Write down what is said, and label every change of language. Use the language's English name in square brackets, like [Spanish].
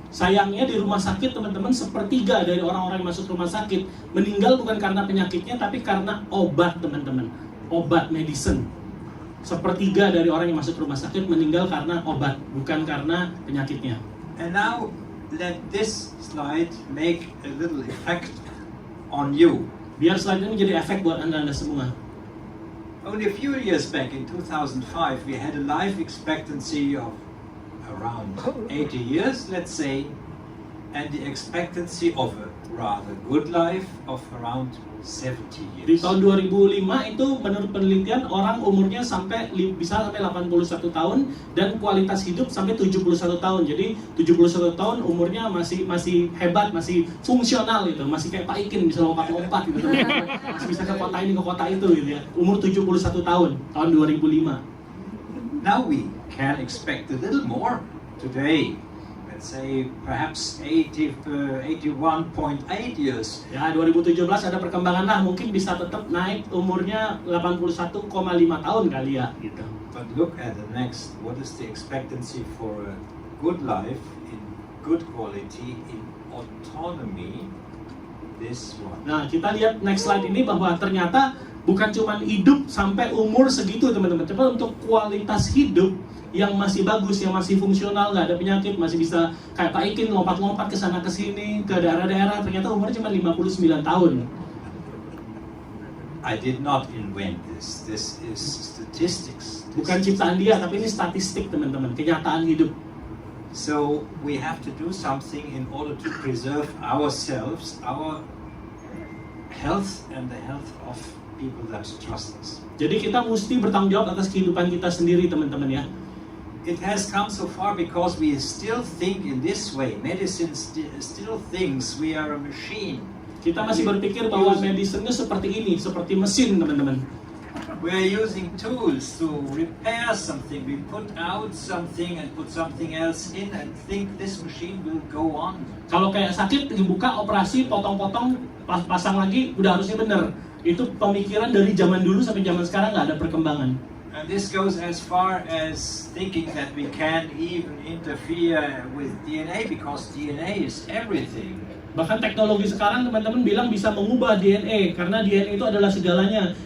[Indonesian] Sayangnya di rumah sakit teman-teman, 1/3 dari orang-orang yang masuk rumah sakit meninggal bukan karena penyakitnya, tapi karena obat teman-teman, obat medicine. 1/3 dari orang yang masuk rumah sakit meninggal karena obat, bukan karena penyakitnya. [English] And now let this slide make a little effect on you. [Indonesian] Biar slide ini menjadi efek buat anda semua. [English] Only a few years back in 2005 we had a life expectancy of around 80 years, let's say, and the expectancy of a rather good life of around 70 years. [Indonesian] Di tahun 2005 itu menurut penelitian orang umurnya bisa sampai 81 tahun dan kualitas hidup sampai 71 tahun. Jadi 71 tahun umurnya masih hebat, masih fungsional gitu, masih kayak Pak Ikin bisa lompat-lompat gitu. Masih bisa ke kota ini ke kota itu gitu ya. Umur 71 tahun 2005. [English] Now we can expect a little more today. let's say perhaps 81.8 years. [Indonesian] Ya, 2017 ada perkembangan lah, mungkin bisa tetap naik umurnya 81,5 tahun kali ya gitu. [English] But look at the next. What is the expectancy for a good life in good quality in autonomy? This one. [Indonesian] Nah, kita lihat next slide ini bahwa ternyata bukan cuma hidup sampai umur segitu teman-teman. Coba untuk kualitas hidup yang masih bagus, yang masih fungsional, nggak ada penyakit, masih bisa kayak Pak Ikin lompat-lompat ke sana ke sini ke daerah-daerah, ternyata umurnya cuma 59 tahun. [English] I did not invent this. This is statistics. [Indonesian] Bukan ciptaan dia, tapi ini statistik teman-teman, kenyataan hidup. [English] So we have to do something in order to preserve ourselves, our health, and the health of people that trust us. [Indonesian] Jadi kita mesti bertanggung jawab atas kehidupan kita sendiri teman-teman ya. [English] It has come so far because we still think in this way. Medicine still thinks we are a machine. [Indonesian] Kita masih berpikir bahwa medicine-nya seperti ini, seperti mesin teman-teman. [English] We are using tools to repair something. We put out something and put something else in and think this machine will go on. [Indonesian] Kalau kayak sakit, dibuka, operasi, potong-potong, pasang lagi, udah harusnya bener. Itu pemikiran dari zaman dulu sampai zaman sekarang nggak ada perkembangan. [English] And this goes as far as thinking that we can even interfere with DNA because DNA is everything. [Indonesian] Bahkan teknologi sekarang teman-teman bilang bisa mengubah DNA karena DNA itu adalah segalanya.